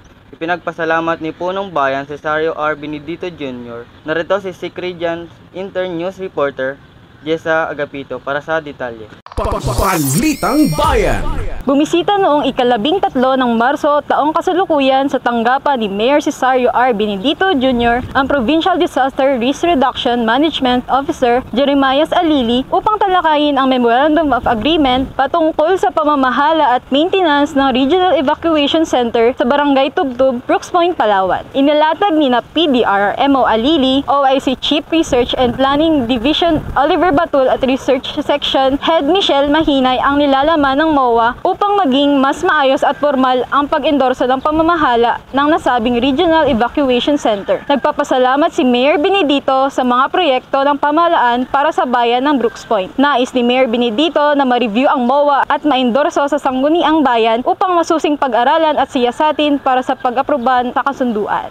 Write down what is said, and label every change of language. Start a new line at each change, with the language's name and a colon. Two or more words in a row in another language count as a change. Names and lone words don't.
Filipino: Ipinagpasalamat ni Punong Bayan Cesario R. Benedito Jr. Narito si Secredians Intern News Reporter Jessa Agapito para sa detalye. Balitang Bayan. Bumisita noong ika-13 ng Marso taong kasalukuyan sa tanggapan ni Mayor Cesario R. Benedito Jr. ang Provincial Disaster Risk Reduction Management Officer Jeremias Alili upang talakayin ang Memorandum of Agreement patungkol sa pamamahala at maintenance ng Regional Evacuation Center sa Barangay Tubtob, Brooks Point, Palawan. Inilatag ni na PDRMO Alili, OIC Chief Research and Planning Division Oliver Batul at Research Section Head Michelle Mahinay ang nilalaman ng MOA upang maging mas maayos at formal ang pag-endorso ng pamamahala ng nasabing Regional Evacuation Center. Nagpapasalamat si Mayor Benedito sa mga proyekto ng pamahalaan para sa bayan ng Brooks Point. Nais ni Mayor Benedito na ma-review ang MOA at ma-endorso sa Sangguniang Bayan upang masusing pag-aralan at siyasatin para sa pag-aproban sa kasunduan.